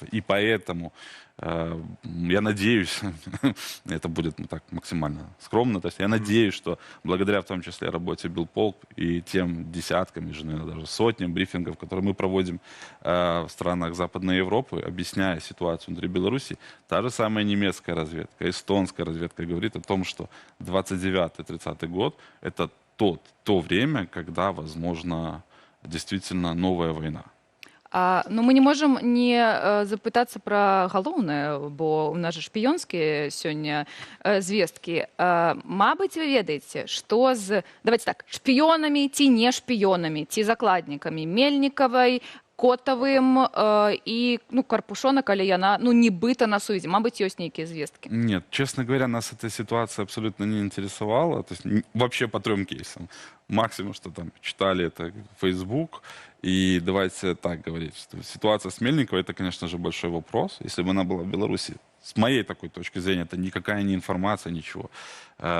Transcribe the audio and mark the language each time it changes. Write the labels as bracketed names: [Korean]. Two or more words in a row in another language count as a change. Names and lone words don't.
[Russian] И поэтому я надеюсь, это будет так максимально скромно, то есть я надеюсь, что благодаря в том числе работе Белполк и тем десяткам, даже сотням брифингов, которые мы проводим в странах Западной Европы, объясняя ситуацию внутри Беларуси, та же самая немецкая разведка, эстонская разведка говорит о том, что 29-30 год это то время, когда возможно действительно новая война. [Belarusian] Ну, мы не можем не запытацца пра галоўнае, бо у нас же шпіёнскія сёння звесткі. Мабыць, вы ведаеце, што з, [Russian] давайте так, [Belarusian] шпіёнамі ці не шпіёнамі, ці закладнікамі Мельнікавай, Котовым и Карпушона, калі яна нібыта на сувязі. Мабыць, ёсць нейкія звесткі? [Russian] Нет, честно говоря, нас эта ситуация абсолютно не интересовала. То есть вообще по 3 кейсам. Максимум, что там читали, это Facebook. И давайте так говорить, что ситуация с Мельниковой, это, конечно же, большой вопрос. Если бы она была в Беларуси, с моей такой точки зрения, это никакая не информация, ничего.